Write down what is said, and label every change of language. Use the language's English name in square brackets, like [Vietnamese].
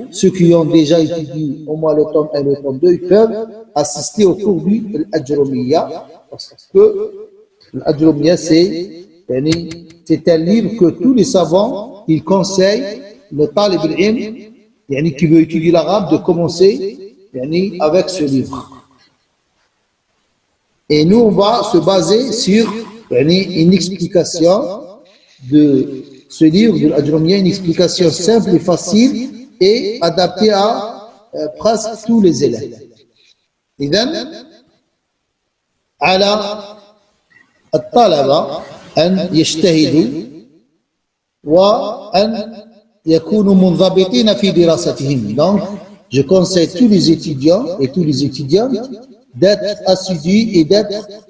[French] Ceux qui ont déjà étudié au moins le tome 1 et le tome 2, ils peuvent assister au cours du Al-Ajrumiyya, parce que l'Ajrumiyya, c'est un livre que tous les savants ils conseillent le talib al-ilm qui veut étudier l'arabe de commencer avec ce livre. Et nous, on va se baser sur une explication de ce livre de l'Ajrumiyya, une explication simple et facile et adaptée à presque tous les élèves. [Arabic] إذن على الطلبة أن يجتهدوا وأن يكونوا منضبطين في دراستهم. [French] Donc, je conseille tous les étudiants et tous les étudiantes d'être assidus et d'être